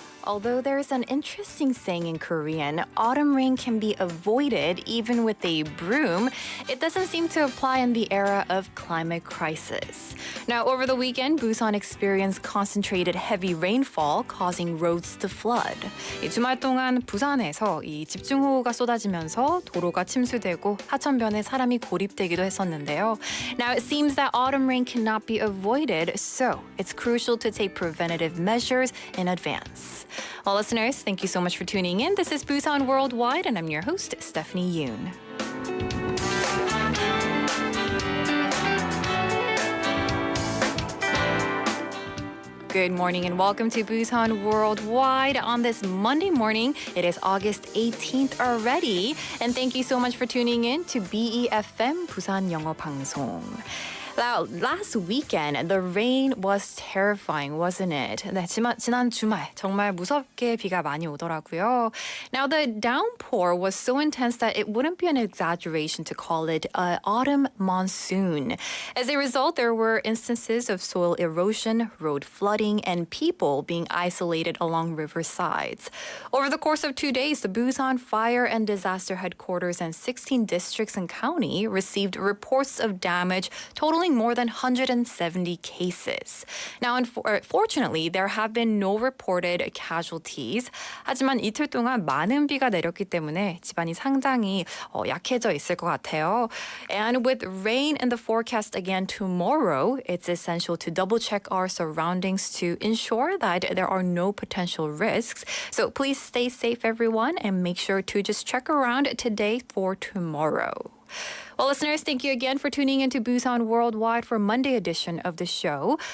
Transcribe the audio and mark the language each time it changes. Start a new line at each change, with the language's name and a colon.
English: although there's an interesting saying in Korean, autumn rain can be avoided even with a broom, it doesn't seem to apply in the era of climate crisis. Now, over the weekend, Busan experienced concentrated heavy rainfall, causing roads to flood.
Korean: 이 주말 동안 부산에서 이 집중호우가 쏟아지면서 도로가 침수되고 하천변에 사람이 고립되기도 했었는데요.
English: Now, it seems that autumn rain cannot be avoided, so it's crucial to take preventative measures in advance. Well, listeners, thank you so much for tuning in. This is Busan Worldwide, and I'm your host, Stephanie Yoon. Good morning and welcome to Busan Worldwide on this Monday morning. It is August 18th already. And thank you so much for tuning in to BEFM 부산영어방송. Now, last weekend, the rain was terrifying, wasn't it?
Korean: 네, 지난 주말 정말 무섭게 비가 많이 오더라고요.
English: Now, the downpour was so intense that it wouldn't be an exaggeration to call it an autumn monsoon. As a result, there were instances of soil erosion, road flooding, and people being isolated along river sides. Over the course of 2 days, the Busan Fire and Disaster Headquarters and 16 districts and county received reports of damage totaling more than 170 cases. Now, unfortunately, there have been no reported casualties.
Korean: 하지만 이틀 동안 많은 비가 내렸기 때문에 집안이 상당히 약해져 있을 것 같아요.
English: And with rain in the forecast again tomorrow, it's essential to double check our surroundings to ensure that there are no potential risks. So please stay safe, everyone, and make sure to just check around today for tomorrow. Well, listeners, thank you again for tuning into Busan Worldwide for Monday edition of the show.